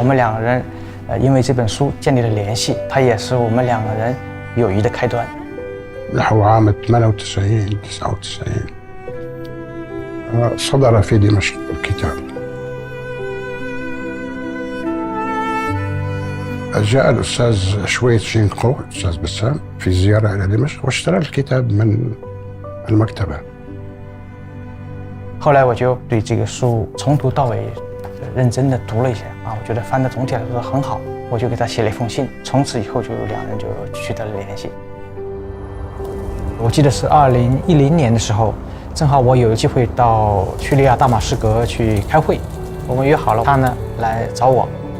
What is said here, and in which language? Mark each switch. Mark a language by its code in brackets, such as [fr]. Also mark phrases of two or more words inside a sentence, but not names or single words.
[zh] 们两个人因为这本书建立了联系，它也是我们两个人友谊的开端。 [ar] نحو عام 98 99 صدر في دمشق الكتاب. جاء الأستاذ شوي تشينقو الأستاذ بسام في زيارة إلى دمشق واشترى الكتاب من المكتبة. [zh] 后来我就对这个书从头到尾认真的读了一下啊，我觉得翻的总体来说很好，我就给他写了一封信，从此以后就两人就取得了联系。我记得是2010年的时候，正好我有机会到叙利亚大马士革去开会，我们约好了他呢来找我。